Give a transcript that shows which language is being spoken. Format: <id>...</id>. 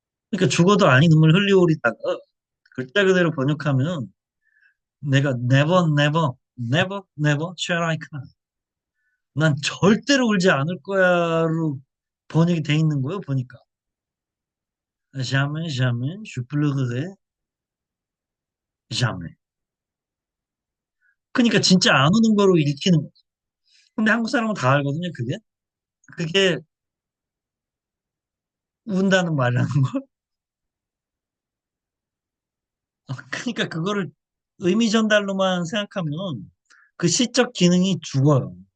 <ko>그러니까 죽어도 아니 눈물 흘리오리다가 글자 그대로 번역하면 내가</ko> <en>never, never, never, never shall I cry.</en> <ko>난 절대로 울지 않을 거야로 번역이 돼 있는 거예요, 보니까.</ko> <fr>jamais, jamais, je pleurerai jamais.</fr> <ko>그러니까 진짜 안 우는 거로 읽히는 거죠. 근데 한국 사람은 다 알거든요, 그게. 그게 운다는 말이라는 걸. 그러니까 그거를 의미 전달로만 생각하면 그 시적 기능이 죽어요.</ko>